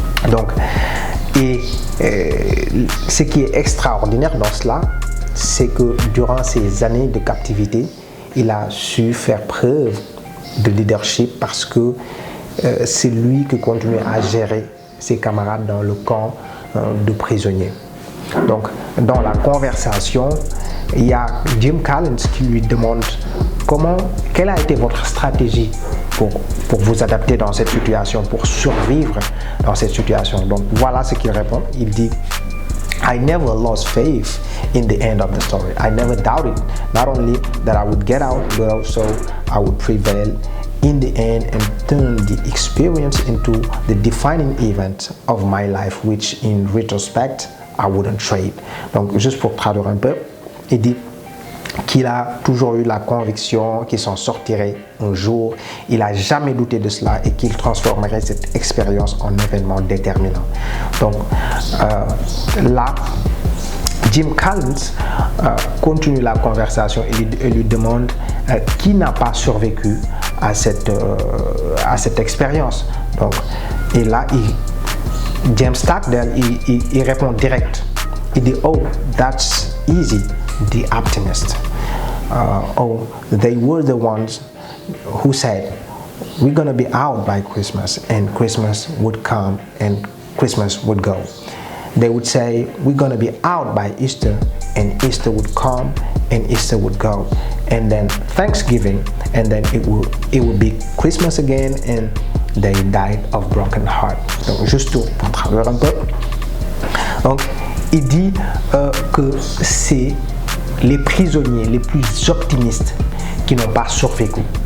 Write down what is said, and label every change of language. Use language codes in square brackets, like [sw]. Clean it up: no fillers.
[fr] Donc, ce qui est extraordinaire dans cela, c'est que durant ces années de captivité, il a su faire preuve de leadership parce que c'est lui qui continuait à gérer ses camarades dans le camp de prisonniers. Donc, dans la conversation, il y a Jim Collins qui lui demande quelle a été votre stratégie pour vous adapter dans cette situation, pour survivre dans cette situation. Donc, voilà ce qu'il répond. Il dit: [en] I never lost faith in the end of the story. I never doubted not only that I would get out, but also I would prevail in the end and turn the experience into the defining event of my life, which in retrospect, I wouldn't trade. [fr] Donc, juste pour traduire un peu, il dit qu'il a toujours eu la conviction qu'il s'en sortirait un jour. Il n'a jamais douté de cela et qu'il transformerait cette expérience en événement déterminant. Donc là, Jim Collins continue la conversation et lui demande qui n'a pas survécu à cette expérience. Donc, et là, James Stockdale, il répond direct. Il dit: [en] oh, that's easy. The optimist. Oh, they were the ones who said, we're going to be out by Christmas, and Christmas would come and Christmas would go. They would say, we're going to be out by Easter, and Easter would come and Easter would go. And then Thanksgiving, and then it would be Christmas again, and they died of broken heart. [fr] Donc, juste pour traduire un peu. Donc, il dit que c'est les prisonniers les plus optimistes qui n'ont pas survécu.